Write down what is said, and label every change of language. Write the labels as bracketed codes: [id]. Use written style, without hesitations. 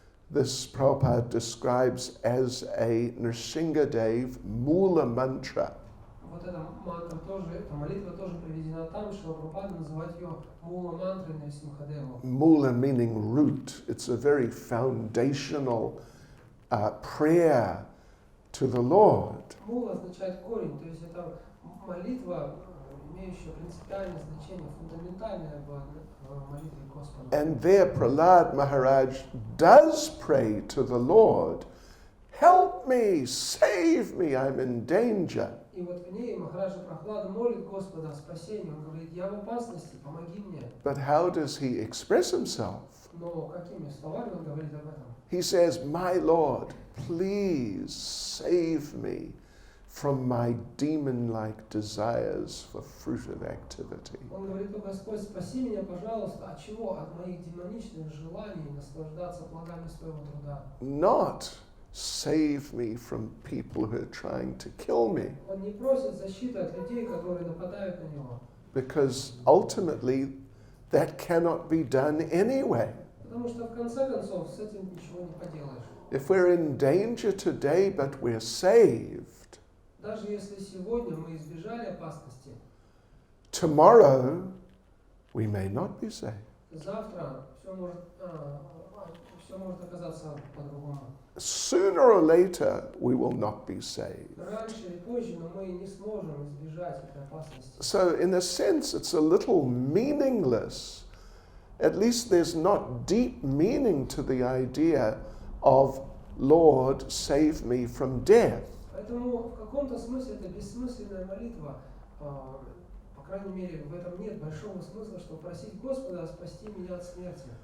[en] This Prabhupada describes as a Nrsingadev Mula Mantra. [ru] Вот эта мантра тоже, эта молитва тоже приведена там, что Прабхупада называет ее мула мантрой Нарисимхадеву. [en] Mula meaning root. It's a very foundational prayer to the Lord. [ru] Мула означает корень, то есть это молитва, имеющая принципиальное значение, фундаментальное в молитве Господа. [en] And there Prahlad Maharaj does pray to the Lord, help me, save me, I'm in danger. [ru] И вот в ней Махараджа Прохлада молит Господа о спасении. Он говорит: я в опасности, помоги мне. [en] But how does he express himself? [ru] Но какими словами он говорит об этом? [en] He says, my Lord, please save me from my demon-like desires for fruitive activity. [ru] Он говорит: о Господь, спаси меня, пожалуйста. От чего? От моих демоничных желаний наслаждаться плодами своего труда. [en] Not save me from people who are trying to kill me. [ru] Он не просит защиты от людей, которые нападают на него. [en] Because ultimately that cannot be done anyway. [ru] Потому что в конце концов с этим ничего не поделаешь. [en] If we're in danger today but we're saved, [ru] Даже если сегодня мы избежали опасности, [en] tomorrow we may not be saved. [ru] завтра все может оказаться по-другому. [en] Sooner or later we will not be saved. [ru] Раньше или позже, но мы не сможем избежать этой опасности. [en] So in a sense it's a little meaningless. At least there's not deep meaning to the idea of Lord, save me from death. [ru] Поэтому в каком-то смысле это бессмысленная молитва. По крайней мере, в этом нет большого смысла, чтобы просить Господа спасти меня от смерти.